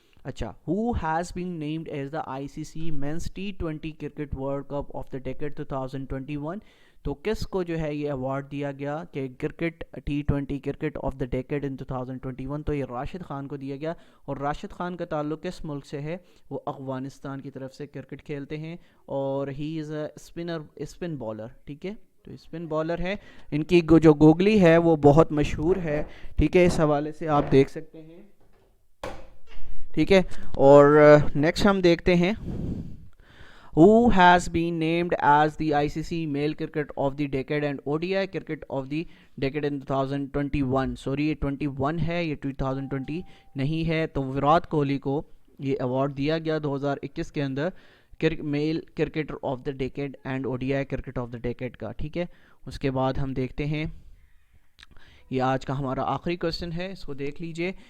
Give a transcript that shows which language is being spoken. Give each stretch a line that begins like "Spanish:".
Urdu: اچھا،
English: who has been named as the ICC Men's T20 Cricket World Cup of the Decade 2021؟
Urdu: تو کس کو جو ہے یہ ایوارڈ دیا گیا کہ cricket T20 cricket of the decade ان 2021؟ تو یہ راشد خان کو دیا گیا. اور راشد خان کا تعلق کس ملک سے ہے؟ وہ افغانستان کی طرف سے کرکٹ کھیلتے ہیں اور
English: He is a spin bowler.
Urdu: ٹھیک ہے، تو اسپن بالر ہے. ان کی جو گوگلی ہے وہ بہت مشہور ہے. ٹھیک ہے، اس حوالے سے آپ دیکھ سکتے ہیں. ٹھیک ہے، اور نیکسٹ ہم دیکھتے ہیں
English: who has been named as the ICC Male Cricket of the Decade and ODI Cricket of the Decade in 2021.
Urdu: Sorry, یہ 21 ہے، یہ 2020 نہیں ہے. تو وراٹ کوہلی کو یہ ایوارڈ دیا گیا 2021 کے اندر
English: male cricketer of the decade
Urdu: and ODI cricket of the decade کا. ٹھیک ہے، اس کے بعد ہم دیکھتے ہیں، یہ آج کا ہمارا آخری کوشچن ہے، اس کو دیکھ لیجئے.